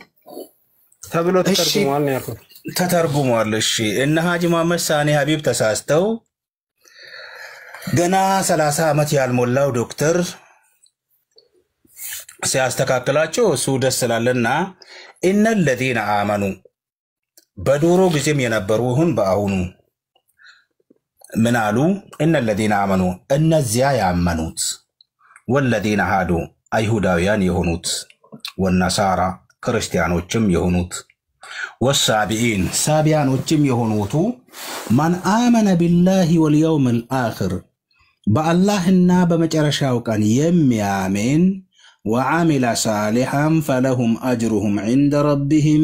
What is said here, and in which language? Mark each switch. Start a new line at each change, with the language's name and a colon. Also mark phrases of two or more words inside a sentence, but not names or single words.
Amharic: ተብሎ ተተርጉሟል ነው ያልኩት። ተተርጉሟል። እሺ እነ ሀጂ መሐመድ ሳኒ ሀቢብ ተሳስተው ገና 30 ዓመት ያልሞላው ዶክተር ሲያስተካክላቸው እሱ ደስ ስላለና እነ
Arabic: الذين آمنوا
Amharic: በዶሮ ጊዜም የነበሩ ይሁን በአሁኑ ምን አሉ? እነ
Arabic: الذين آمنوا
Amharic: እነዚያ ያመኑት
Arabic: والذين هادوا
Amharic: አይሁዳውያን የሆኑት ወነሳራ ክርስቲያኖችም የሆኑት والسابئين ሳቢያኖችም የሆኑት
Arabic: من آمن بالله واليوم الآخر
Amharic: በአላህና በመጨረሻው ቀን የሚያምን
Arabic: وعمل صالحا فلهم أجرهم عند ربهم